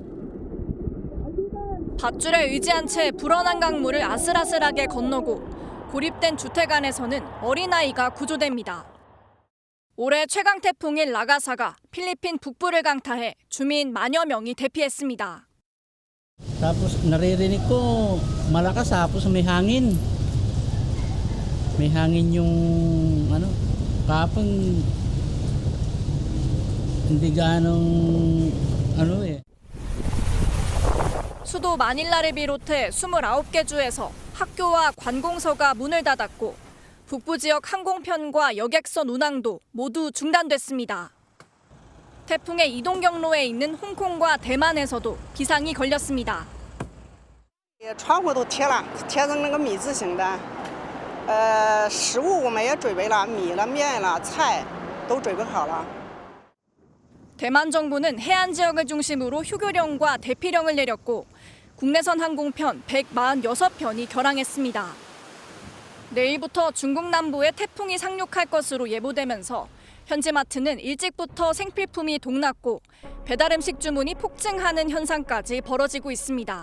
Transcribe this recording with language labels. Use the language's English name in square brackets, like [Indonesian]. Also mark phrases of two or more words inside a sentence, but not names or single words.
[Korean] 밧줄에 의지한 채 불어난 강물을 아슬아슬하게 건너고 고립된 주택 안에서는 어린아이가 구조됩니다. 올해 최강 태풍인 라가사가 필리핀 북부를 강타해 주민 만여 명이 대피했습니다. [Filipino] Tapos naririnig ko malakas tapos may hangin. May hangin yung kapag hindi ganong [Korean] 수도 마닐라를 비롯해 29개 주에서 학교와 관공서가 문을 닫았고 북부 지역 항공편과 여객선 운항도 모두 중단됐습니다. 태풍의 이동 경로에 있는 홍콩과 대만에서도 기상이 걸렸습니다. [Chinese] 窗户都贴了，贴成那个米字形的。食物我们也准备了，米了、面了、菜都准备好了。 [Korean] 대만 정부는 해안 지역을 중심으로 휴교령과 대피령을 내렸고 국내선 항공편 146편이 결항했습니다. 내일부터 중국 남부에 태풍이 상륙할 것으로 예보되면서 현지 마트는 일찍부터 생필품이 동났고 배달 음식 주문이 폭증하는 현상까지 벌어지고 있습니다.